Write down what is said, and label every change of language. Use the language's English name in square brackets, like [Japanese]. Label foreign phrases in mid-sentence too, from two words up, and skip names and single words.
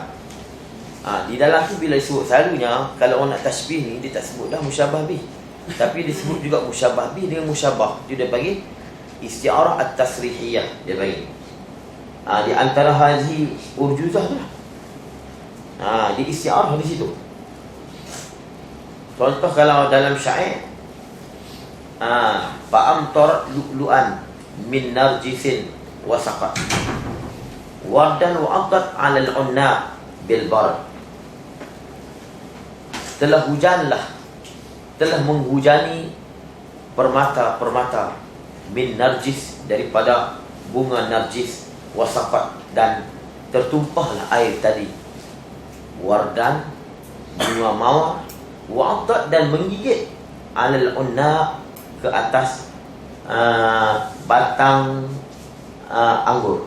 [Malay] Di dalam tu bila disebut, selalunya kalau orang nak tasbih ni, dia tak sebut dah [Arabic] مشبه به, [Malay] tapi disebut juga [Arabic] مشبه به [Malay] dengan musyabbah. Dia panggil [Arabic] الاستعارة التصريحية, [Malay] dia panggil. Di antara [Arabic] هذه الأرجوزة [Malay] tu lah. Di isti'arah di situ. Contoh kalau dalam syair, [Arabic] فأمطرت لؤلؤا من نرجس وسقت وردا وعضت على العناب بالبرد. [Malay] Telah menghujani permata-permata [Arabic] من نرجس, [Malay] daripada bunga narjis, wasaqat, dan tertumpahlah air tadi, wardan bunga mawar, wa'addat, dan menggigit [Arabic] على العناب, [Malay] ke atas batang anggur.